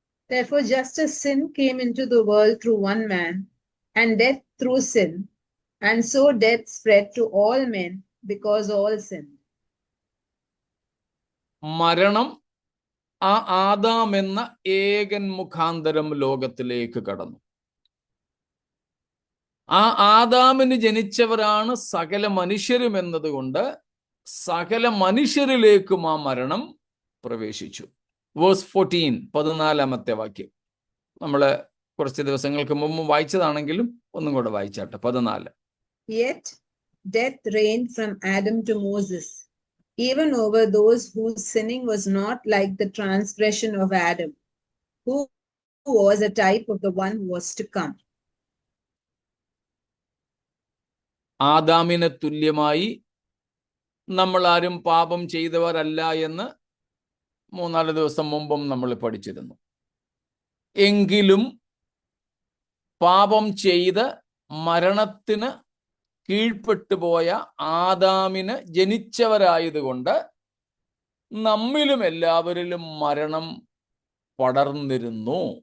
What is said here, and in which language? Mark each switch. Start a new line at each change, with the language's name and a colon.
English: Therefore, just as sin came into the world through one man, and death through sin, and so death spread to all men because all sinned.
Malayalam: മരണം ആ Adam എന്ന ഏകൻ മുഖാന്തരം ലോകത്തിലേക്ക് കടന്നു. ആ ആദാമിന് ജനിച്ചവരാണ് സകല മനുഷ്യരും എന്നതുകൊണ്ട് സകല മനുഷ്യരിലേക്കും ആ മരണം പ്രവേശിച്ചു. വേഴ്സ് 14, 14 വാക്യം. നമ്മള് കുറച്ച് ദിവസങ്ങൾക്ക് മുമ്പ് വായിച്ചതാണെങ്കിലും ഒന്നും കൂടെ വായിച്ചാട്ടെ. 14.
English: Yet death reigned from Adam to Moses, even over those whose sinning was not like the transgression of Adam, who was a type of the one who was to come.
Malayalam: ആദാമിന് തുല്യമായി നമ്മൾ ആരും പാപം ചെയ്തവരല്ല എന്ന് 3-4 ദിവസം മുമ്പും നമ്മൾ പഠിച്ചിരുന്നു. എങ്കിലും പാപം ചെയ്ത് മരണത്തിന് കീഴ്പ്പെട്ടു പോയ ആദാമിന് ജനിച്ചവരായതുകൊണ്ട് നമ്മിലും എല്ലാവരിലും മരണം പടർന്നിരുന്നു.